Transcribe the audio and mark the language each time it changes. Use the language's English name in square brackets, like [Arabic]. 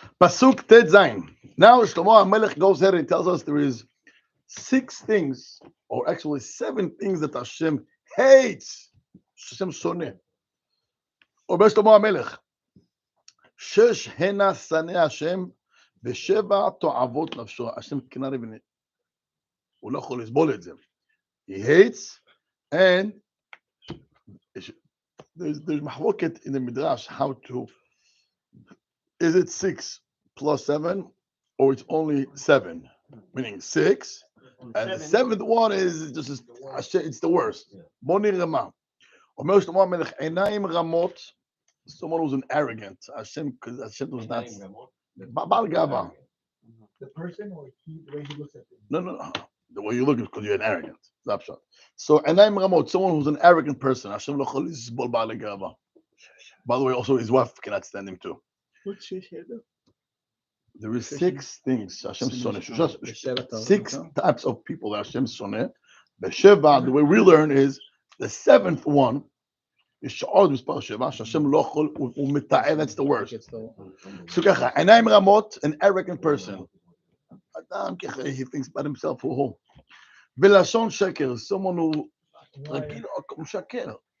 [English] Pasuk Tet Zayin. Now Shlomo HaMelech goes ahead and tells us there is 6 things, or actually 7 things that Hashem hates. [Hebrew] Hashem soneh. אומר שלמה המלך, 6 הנה שנא השם, ו7 תועבות נפשו. השם כנראה הוא לא יכול לסבול את זה. [English] He hates, and there's מחלוקת in the Midrash how to, is it 6 plus 7, or it's only 7? Meaning 6, and the 7th one is just, it's the worst. [Hebrew] בוא נראה מה. אומר שלמה המלך, עיניים רמות, [English] someone who's an arrogant. Hashem was not. [Hebrew] בעל גאווה. [English] The person or the way he looks at things? No. The way you look is because you're an arrogant. So, [Hebrew] עיניים רמות, [English] someone who's an arrogant person. [Hebrew] Hashem לא יכול לסבול בעל גאווה. [English] By the way, also his wife cannot stand him too. There is 6 things [Hebrew] Hashem soneh. [English] 6 types of people that Hashem soneh. The way we learn is the 7th one. [Hebrew] יש עוד מספר 7, שהשם לא יכול, הוא מתאר, [English] that's the worst. So [Hebrew] ככה, עיניים רמות, [English] an arrogant person. [Hebrew] אדם ככה, [English] he thinks about himself, [Hebrew] הוא. ולשון שקר, [English] someone who, [Hebrew] רגיל, הוא משקר.